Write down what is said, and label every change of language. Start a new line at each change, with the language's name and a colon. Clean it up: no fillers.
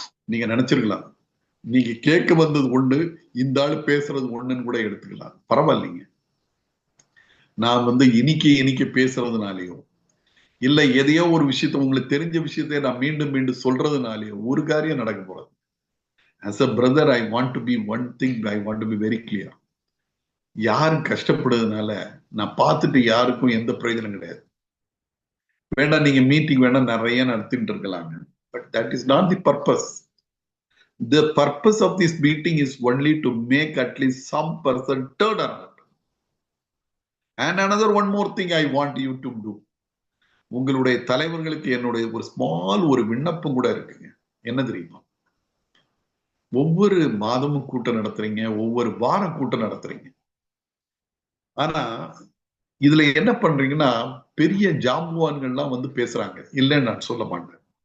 Tamil: நீங்க நினைச்சிருக்கலாம், நீங்க கேட்க வந்தது ஒண்ணு, இந்த ஆளு பேசுறது ஒண்ணுன்னு கூட எடுத்துக்கலாம், பரவாயில்லைங்க. நான் வந்து இனிக்க பேசுறதுனாலயோ இல்ல எதையோ ஒரு விஷயத்த, உங்களுக்கு தெரிஞ்ச விஷயத்த நான் மீண்டும் மீண்டும் சொல்றதுனாலயோ ஒரு காரியம் நடக்க போறது.
English: As a brother, I want to be one thing, I want to be very clear.
Tamil: யாரும் கஷ்டப்படுறதுனால நான் பார்த்துட்டு யாருக்கும் எந்த பிரயோஜனம் கிடையாது. வேண்டாம், நீங்க மீட்டிங் வேணா நிறைய நடத்திட்டு இருக்கலாங்க.
English: But that is not the purpose. The purpose of this meeting is only to make at least some person turn around. And another one more thing I want you to do.
Tamil: உங்களுடைய தலைவர்களுக்கு என்னுடைய ஒரு small ஒரு விண்ணப்பம் கூட இருக்குங்க. என்ன தெரியுமா? ஒவ்வொரு மாதமும் கூட்டம் நடத்துறீங்க, ஒவ்வொரு வாரம் கூட்டம் நடத்துறீங்க. ஆனா இதுல என்ன பண்றீங்கன்னா, பெரிய ஜாம்புவான்கள்லாம் வந்து பேசுறாங்க, இல்லைன்னு நான் சொல்ல மாட்டேன்.